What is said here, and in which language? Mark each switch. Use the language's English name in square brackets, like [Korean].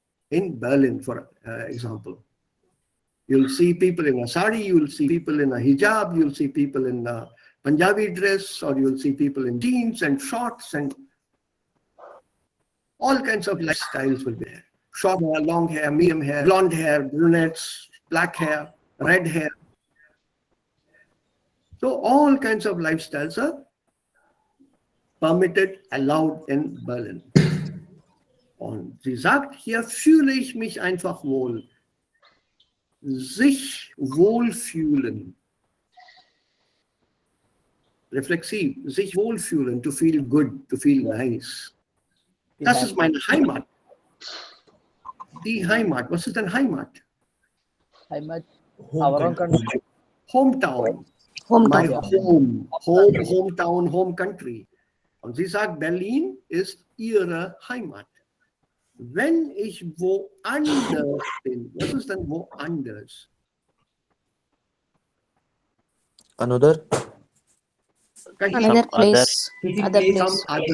[English] In Berlin, for example. You'll see people in a sari, you'll see people in a hijab, you'll see people in a Punjabi dress, or you'll see people in jeans and shorts, and all kinds of lifestyles will be there. Short hair, long hair, medium hair, blonde hair, brunettes, black hair, red hair. So all kinds of lifestyles are permitted, allowed in Berlin. [German] Und sie sagt, hier fühle ich mich einfach wohl. Sich wohlfühlen. Reflexiv, sich wohlfühlen, [English] to feel good, to feel nice. [German] Das ist meine Heimat. Die Heimat, was ist denn Heimat? [English] Heimat, our own country. Hometown. My home, hometown, home country. [German] Und sie sagt, Berlin ist ihre Heimat. Wenn ich woanders bin, was ist denn woanders? [English] Another? Another place. Other place.